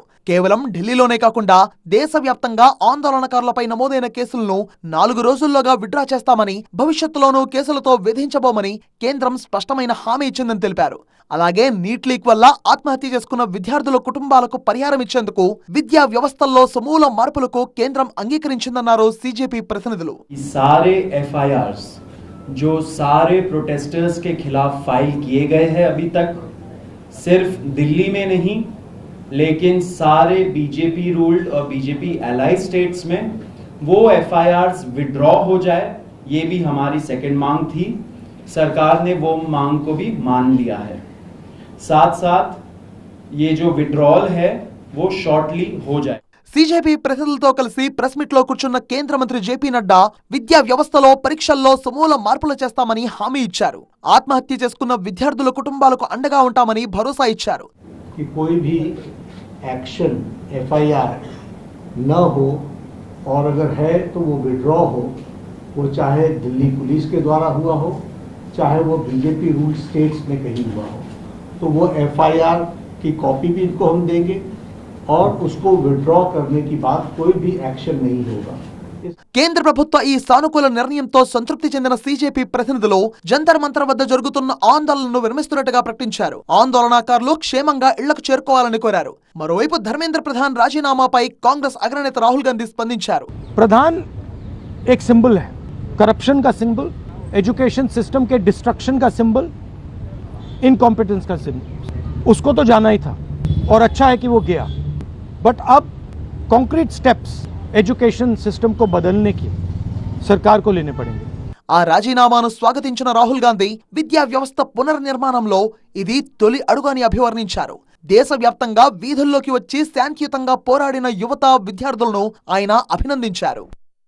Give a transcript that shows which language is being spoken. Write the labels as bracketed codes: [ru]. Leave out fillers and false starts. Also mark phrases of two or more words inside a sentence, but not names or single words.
[te] కేవలం ఢిల్లీలోనే కాకుండా దేశవ్యాప్తంగా ఆందోళనకారులపై నమోదైన కేసులను 4 రోజుల్లోగా విత్డ్రా చేస్తామని, భవిష్యత్తులోనూ కేసులతో వేధించబోమని కేంద్రం స్పష్టమైన హామీ ఇచ్చిందని తెలిపారు. అలాగే నీట్ లీక్ వల్ల ఆత్మహత్య చేసుకున్న విద్యార్థుల కుటుంబాలకు పరిహారం ఇచ్చేందుకు విద్యా వ్యవస్థల్లో సమూల మార్పులకు కేంద్రం అంగీకరించిందన్నారు సీజేపీ ప్రతినిధులు. [hi] सारे एफआईआर्स जो सारे प्रोटेस्टर्स के खिलाफ फाइल किए गए हैं अभी तक, सिर्फ दिल्ली में नहीं लेकिन सारे बीजेपी रूल्ड और बीजेपी [en] allied states [hi] में वो एफआईआर्स विड्रॉ हो जाए, ये भी हमारी सेकंड मांग थी. सरकार ने वो मांग को भी मान लिया है. साथ साथ ये जो विड्रॉल है वो शॉर्टली हो जाए. [te] సీజేపీ ప్రతినిధులతో కలిసి [en] press meet [te] లో కూర్చున్న కేంద్ర మంత్రి జేపీ నడ్డా విద్యా వ్యవస్థలో, పరీక్షల్లో సమూల మార్పులు చేస్తామని హామీ ఇచ్చారు. ఆత్మహత్య చేసుకున్న విద్యార్థుల కుటుంబాలకు అండగా ఉంటామని భరోసా ఇచ్చారు. [hi] कोई भी एक्शन एफआईआर न हो और अगर है तो वो विड्रॉ हो, वो चाहे दिल्ली पुलिस के द्वारा हुआ हो, चाहे वो बीजेपी [en] rule states [hi] में कहीं हुआ हो, तो वो एफआईआर की कॉपी भी इनको हम देंगे और उसको विड्रॉ करने की बात कोई भी एक्शन नहीं होगा. [te] కేంద్ర ప్రభుత్వ ఈ సానుకూల నిర్ణయంతో సంతృప్తి చెందిన సీజేపీ ప్రతినిధులు జంతర్ మంతర్ వద్ద జరుగుతున్న ఆందోళనను విరమిస్తున్నట్టుగా ప్రకటించారు. ఆందోళనకారులు క్షేమంగా ఇళ్లకు చేరుకోవాలని కోరారు. మరోవైపు ధర్మేంద్ర ప్రధాన్ రాజీనామాపై కాంగ్రెస్ అగ్రనేత రాహుల్ గాంధీ స్పందించారు. [hi] ప్రధాన్ एक सिंबल है, करप्शन का सिंबल, [en] education system [hi] के डिस्ट्रक्शन का सिंबल, इनकॉम्पिटेंस का सिंबल. उसको तो जाना ही था और अच्छा है कि वो गया, बट अब [en] concrete steps education system [hi] को बदलने की सरकार को लेने पड़ेंगे. [te] ఆ రాజీనామాను స్వాగతించిన రాహుల్ గాంధీ విద్యా వ్యవస్థ పునర్నిర్మాణంలో ఇది తొలి అడుగు అని అభివర్ణించారు. దేశవ్యాప్తంగా వీధుల్లోకి వచ్చి శాంతియుతంగా పోరాడిన యువత, విద్యార్థులను ఆయన అభినందించారు.